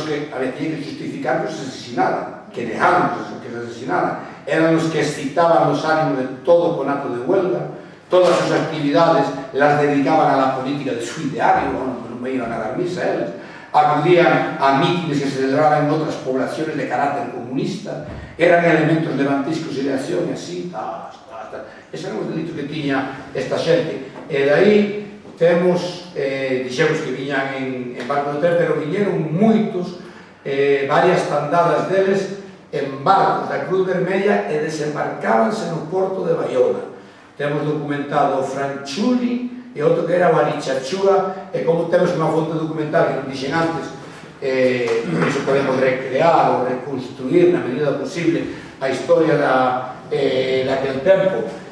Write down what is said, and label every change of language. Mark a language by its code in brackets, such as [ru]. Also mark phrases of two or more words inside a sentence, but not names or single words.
[es] que tenían que justificar que se asesinaran, que dejaron que se asesinaran, eran los que excitaban los ánimos de todo conato de huelga, todas sus actividades las dedicaban a la política de su ideario, no me iban a dar misa ellos, acudían a mítines que se celebraban en otras poblaciones de carácter comunista, eran elementos levantiscos y de acción, y así, esos eran [gl] os delitos que tiña esta xente. E daí temos, dixemos que viñan en barco de tren, pero viñeron moitos, varias tandadas deles en barcos da Cruz Vermella e desembarcábanse no porto de Baiona. Temos documentado o Franchuli e outro que era o Arichachúa, e como temos unha fonte documental que non dixen antes, iso podemos recrear ou reconstruir na medida posible a historia daquel tempo.